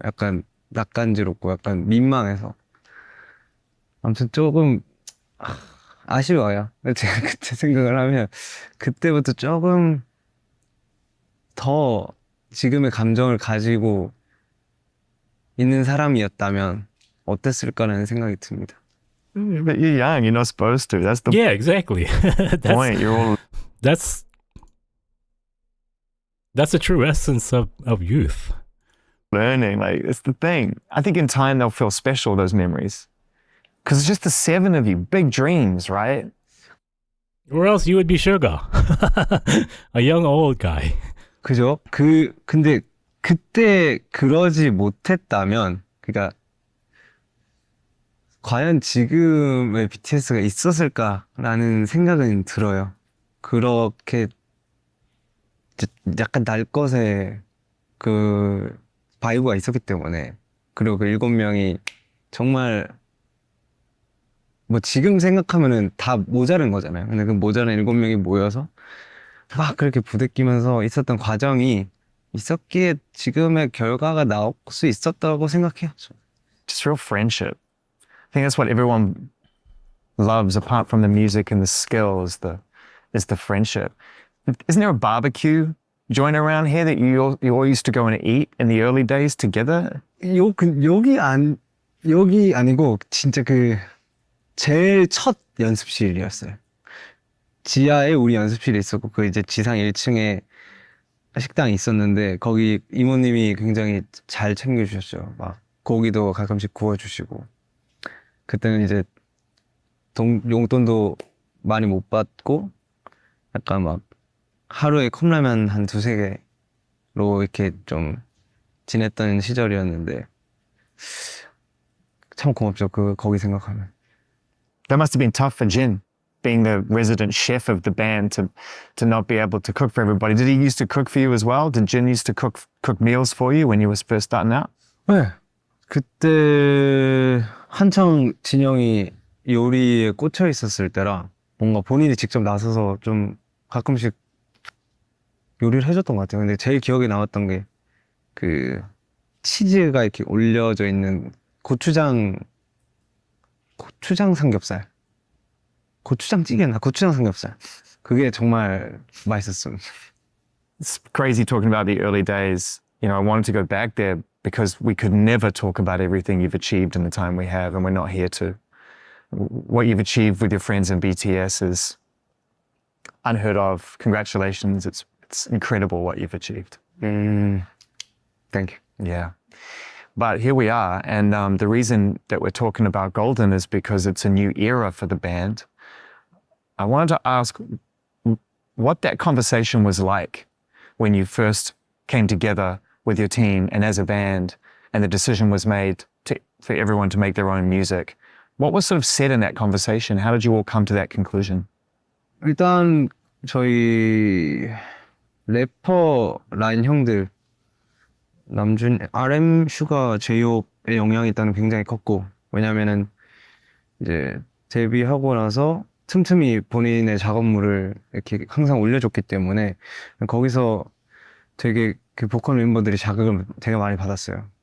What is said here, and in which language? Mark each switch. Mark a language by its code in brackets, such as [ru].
[ko] 약간 낯간지럽고 약간 민망해서. 아무튼 조금 아쉬워요. 제가 그때 생각을 하면 그때부터 조금 더 지금의 감정을 가지고 있는 사람이었다면 어땠을까라는 생각이 듭니다. [en] But you're young, you're not supposed to. That's the Yeah, exactly. point. You're all That's the true essence of youth. learning. Like, it's the thing. I think in time they'll feel special, those memories. Because it's just the 7 of you. Big dreams, right? Or else you would be Suga. A young old guy. [ko] 그죠? 근데 그때 그러지 못했다면, 그러니까 과연 지금의 BTS가 있었을까라는 생각은 들어요. 그렇게 약간 날 것의 그 바이브가 있었기 때문에. 그리고 그 7명이 정말 뭐 지금 생각하면은 다 모자른 거잖아요. 근데 그 모자란 7명이 모여서 막 그렇게 부대끼면서 있었던 과정이 있었기에 지금의 결과가 나올 수 있었다고 생각해요. [en] Just real friendship. I think that's what everyone loves, apart from the music and the skills, is the friendship. Isn't there a barbecue joint around here that you all used to go and eat in the early days together? [ko] 여기 아니고 진짜 그 제일 첫 연습실이었어요. 지하에 우리 연습실이 있었고 그 이제 지상 1층에 식당이 있었는데 거기 이모님이 굉장히 잘 챙겨주셨죠. 막 고기도 가끔씩 구워주시고 그때는 이제 용돈도 많이 못 받고 약간 막 하루에 컵라면 한 2-3개로 이렇게 좀 지냈던 시절이었는데 참 고맙죠. 거기 생각하면. [en] That must have been tough for Jin, being the resident chef of the band, to not be able to cook for everybody. Did he used to cook for you as well? Did Jin used to cook meals for you when you was first starting out? [ko] 네. 그때 한창 진영이 요리에 꽂혀 있었을 때라 뭔가 본인이 직접 나서서 좀 가끔씩 요리를 해줬던 것 같아요. 근데 제일 기억에 남았던 게 그 치즈가 이렇게 올려져 있는 고추장 삼겹살. 고추장찌개나 고추장 삼겹살. 그게 정말 맛있었어요. [en] It's crazy talking about the early days. You know, I wanted to go back there because we could never talk about everything you've achieved in the time we have, and we're not here to. What you've achieved with your friends in BTS is unheard of. Congratulations. It's incredible what you've achieved. Thank you. Yeah. But here we are, and the reason that we're talking about Golden is because it's a new era for the band. I wanted to ask what that conversation was like when you first came together with your team and as a band, and the decision was made for everyone to make their own music. What was sort of said in that conversation? How did you all come to that conclusion? [ko] 일단 저희 래퍼 라인 형들 RM, 슈가, 제이홉의 영향이 일단 굉장히 컸고 왜냐면은 이제 데뷔하고 나서 틈틈이 본인의 작업물을 이렇게 항상 올려줬기 때문에 거기서 되게 그 보컬 멤버들이 자극을 되게 많이 받았어요.